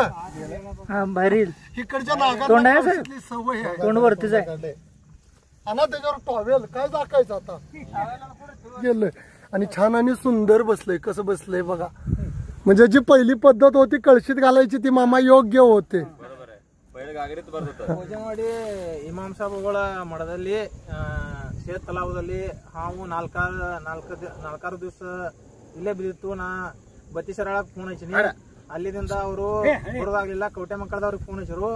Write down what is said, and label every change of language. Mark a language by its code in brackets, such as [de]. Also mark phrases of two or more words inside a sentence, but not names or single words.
[mr] बाहेर इकडच्या नागाला सवय आहे, तोंड वरतीच आहे. आणि त्याच्यावर टॉवेल काय दाखायचं आता? गेलं. आणि छान आणि सुंदर बसलंय. कसं बसलंय बघा. म्हणजे जी पहिली पद्धत होती कळशीत घालायची ती मामा योग्य होते. [kn] ಭೋಜನವಾಡಿ ಇಮಾಮ್ ಸಾಬುಗಳ ಮಠದಲ್ಲಿ ಶೇತ್ ತಲಾವದಲ್ಲಿ ಹಾವು ನಾಲ್ಕಾರು ದಿವಸ ಇಲ್ಲೇ ಬಿದ್ದಿತ್ತು. ನಾ ಬತ್ತೀಸರಳಕ್ಕೆ ಫೋನ್ ಹಚ್ಚಿನಿ. ಅಲ್ಲಿಂದ ಅವರು ಬರೋದಾಗ್ಲಿಲ್ಲ. ಕವಟೆ ಮಂಕಳದವ್ರಿಗೆ ಫೋನ್ ಹಚ್ಚಿರು.